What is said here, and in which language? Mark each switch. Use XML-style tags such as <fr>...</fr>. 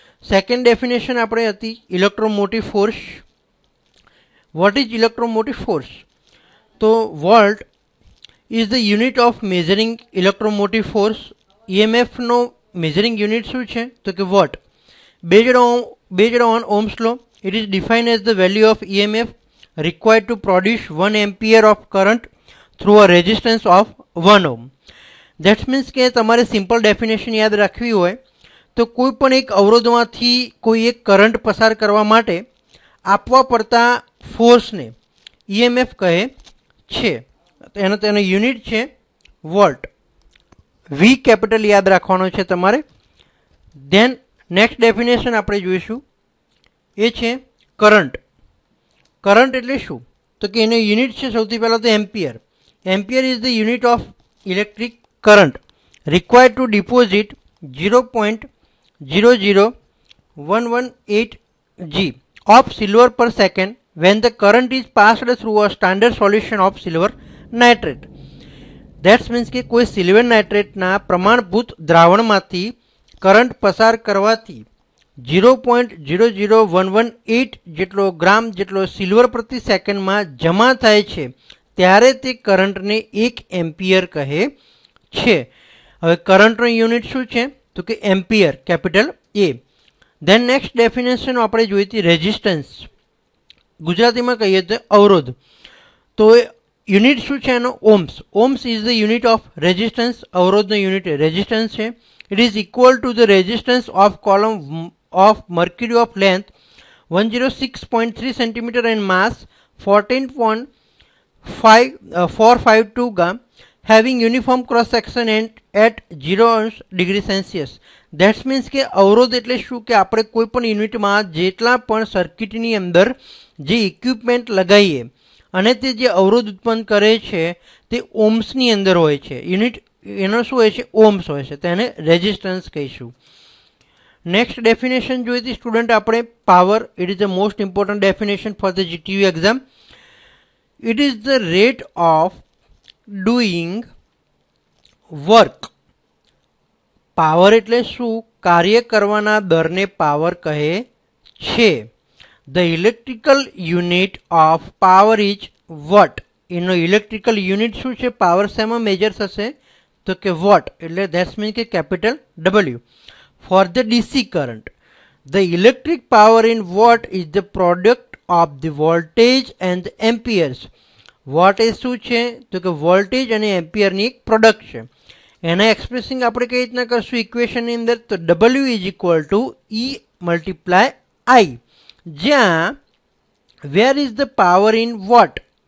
<gu>Second definition આપણે હતી electromotive force.</gu> <en>What is electromotive force? તો volt is the unit of measuring electromotive force.</en> <gu>EMF no measuring unit શું છે તો કે vote.</gu> <en>Based on Ohm's law it is defined as the value of EMF required to produce 1 ampere of current through a resistance of 1 ohm. That means</en> <gu>કે તમારે simple definition યાદ રાખવી હોય તો કોઈ પણ એક અવરોધમાંથી કોઈ એક કરંટ પસાર કરવા માટે આપવા પડતા ફોર્સને EMF કહે છે. તેનો યુનિટ છે વોલ્ટ. V કેપિટલ યાદ રાખવાનો છે તમારે. ધેન નેક્સ્ટ ડેફિનેશન આપણે જોઈશું એ છે કરંટ. કરંટ એટલે શું તો કે એનો યુનિટ છે સૌથી પહેલાં તો ampere.</gu> <en>Ampere is the unit of electric current required to deposit 0.00118 G of silver per second when the current is passed through a standard solution of silver nitrate. That means</en> <gu>કે કોઈ silver નાઇટ્રેટના પ્રમાણભૂત દ્રાવણમાંથી current પસાર કરવાથી 0.00118 જેટલો ગ્રામ જેટલો silver પ્રતિ સેકન્ડમાં જમા થાય છે ત્યારે તે કરંટને 1 એમ્પિયર કહે છે. હવે કરંટનો યુનિટ શું છે તો કે ampere capital A. Than next definition આપણે જોઈ હતી રેઝિસ્ટન્સ. ગુજરાતીમાં કહીએ તો અવરોધ. તો યુનિટ શું છે એનો ohms.</gu> <en>Ohms is the unit of resistance.</en> <gu>અવરોધનો યુનિટ રેઝિસ્ટન્સ છે.</gu> <en>It is equal to the resistance of column of mercury of length 106.3 centimeter and mass 14.452 gram having uniform cross section and at 0 degree Celsius. That means</en> <gu>કે અવરોધ એટલે શું કે આપણે કોઈ પણ યુનિટમાં જેટલા પણ સર્કિટની અંદર જે ઇક્વિપમેન્ટ લગાવીએ અને તે જે અવરોધ ઉત્પન્ન કરે છે તે ઓહ્મ્સની અંદર હોય છે. યુનિટ એનો શું હોય છે ઓહ્મ્સ હોય છે, તેને રેઝિસ્ટન્સ કહીશું. નેક્સ્ટ ડેફિનેશન જોઈ હતી સ્ટુડન્ટ આપણે power.</gu> <en>It is the most important definition for the GTU exam. It is the rate of doing work.</en> <gu>Power એટલે શું? કાર્ય કરવાના દરને પાવર કહે છે.</gu> <en>The electrical unit of power is watt.</en> <gu>એનો ઇલેક્ટ્રિકલ યુનિટ શું છે? પાવર શેમાં મેજર થશે તો કે વોટ, એટલે ધેટ્સ મીન કે capital W.</gu> <en>For the DC current, the electric power in watt is the product of the voltage and the amperes.</en> <gu>Watt એ શું છે તો કે વોલ્ટેજ અને એમ્પિયરની એક પ્રોડક્ટ છે. એના એક્સપ્રેસિંગ આપણે કઈ રીતના કરશું ઇક્વેશનની અંદર તો</gu> <en>W is equal to E multiply I,</en> <gu>જ્યાં</gu> <en>Where is the power in watt.</en>